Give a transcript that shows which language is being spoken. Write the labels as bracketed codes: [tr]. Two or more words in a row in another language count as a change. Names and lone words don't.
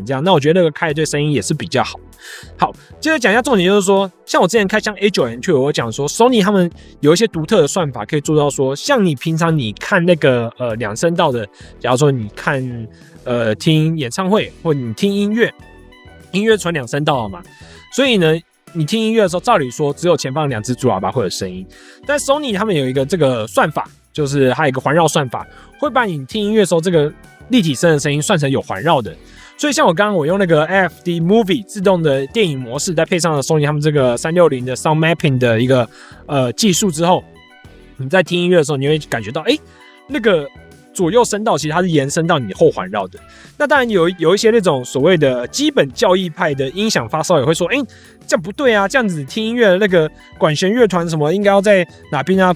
[zh] 這樣，那我覺得那個開的對聲音也是比較好。好，接着講一下重點，就是說，像我之前開箱 A9N2，我講說 Sony 他們有一些獨特的算法，可以做到說，像你平常你看那個2聲道的，假如說你看聽演唱會或你聽音樂傳2聲道了嘛，所以呢。你聽音樂的時候，照理說只有前方2隻主喇叭會有聲音，但 Sony 他們有一個這個算法，就是還有一個環繞算法，會把你聽音樂的時候這個立體聲的聲音算成有環繞的。所以像我剛剛我用那個 AFD Movie 自動的電影模式，再配上了 Sony 他們這個360的 Sound Mapping 的一個技術之後，你在聽音樂的時候，你會感覺到那個左右聲道其實它是延伸到你後環繞的。那當然有一些那種所謂的基本教義派的音響發燒也會說，這樣不對啊，這樣子聽音樂的那個管弦樂團什麼應該要在哪邊啊？